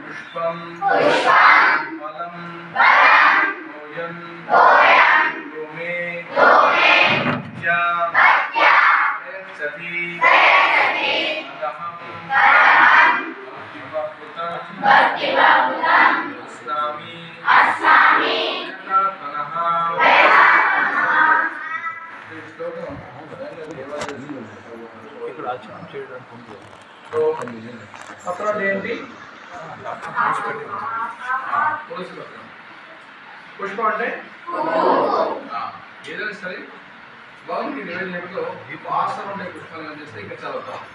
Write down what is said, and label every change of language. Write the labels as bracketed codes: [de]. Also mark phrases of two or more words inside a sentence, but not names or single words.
[sa] पुष्पं फलं तोयं भूमे भक्त्या प्रयच्छति अहं भक्तिवहुतं अस्नामि यथातनः। [te] పత్రం ఏంటి? తులసి పత్రం. పుష్పం అంటే ఏదైనా సరే భగవంతుడి నివేదనలో వాసన ఉండే పుష్పాలు అందిస్తే ఇంకా చదువుతాం.